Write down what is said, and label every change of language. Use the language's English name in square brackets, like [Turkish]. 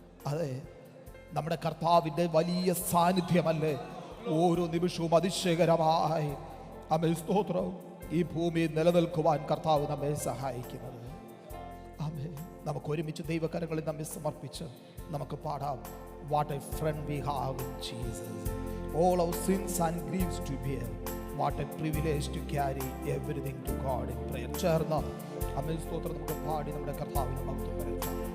[Malayalam] അതെ, നമ്മുടെ കർത്താവിൻ്റെ വലിയ സാന്നിധ്യമല്ലേ ഓരോ നിമിഷവും അതിശയകരമായി അമ്മേ സ്തോത്രം ഈ ഭൂമിയിൽ നിലനിൽക്കുവാൻ കർത്താവ് നമ്മെ സഹായിക്കുന്നത്. ആമേൻ. നമുക്ക് ഒരുമിച്ച് ദൈവകരങ്ങളിൽ നമ്മെ സമർപ്പിച്ച് നമുക്ക് പാടാം. [English] What a friend we have in Jesus. All our sins and griefs to bear. What a privilege to carry everything to God in prayer. [Malayalam] ചേർന്ന് ആമേൻ സ്തോത്രം നമുക്ക് പാടി നമ്മുടെ കർത്താവിനെ മഹത്വപ്പെടുത്താം.